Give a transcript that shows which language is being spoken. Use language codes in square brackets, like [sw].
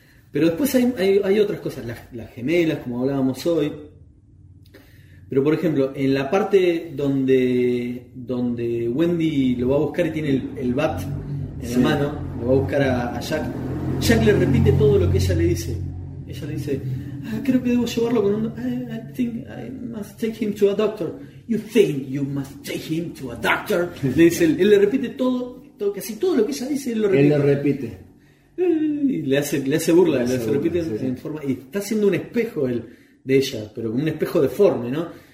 [es] Pero después hay otras cosas, las gemelas, como hablábamos hoy. Pero por ejemplo, en la parte donde Wendy lo va a buscar y tiene el bat en la mano, lo va a buscar a Jack. Jack le repite todo lo que ella le dice. Ella le dice, ah, creo que debo llevarlo con un. [en] I think I must take him to a doctor. You think you must take him to a doctor? [es] Le dice él le repite todo, casi todo lo que ella dice, él lo repite. Él lo repite. Y le hace burla, le hace burla, repite, sí. En forma. Y está haciendo un espejo él de ella, pero como un espejo deforme, ¿no?